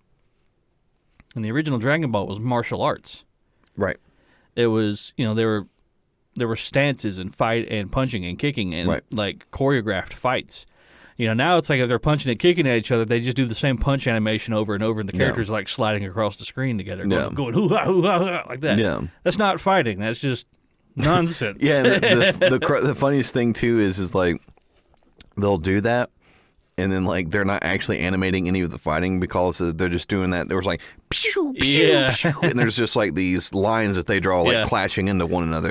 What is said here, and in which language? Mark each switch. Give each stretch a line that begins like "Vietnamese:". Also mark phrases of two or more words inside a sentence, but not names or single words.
English: And the original Dragon Ball was martial arts. Right. It was, there were stances and fight and punching and kicking and like choreographed fights. Now it's like if they're punching and kicking at each other, they just do the same punch animation over and over, and the characters are like sliding across the screen together, going hoo-ha, hoo-ha, hoo-ha, like that. Yeah. That's not fighting. That's just nonsense. Yeah, and the funniest thing, too, is like they'll do that, and then like they're not actually animating any of the fighting because they're just doing that. There was like, pew, pew, pew, and there's just like these lines that they draw like clashing into one another.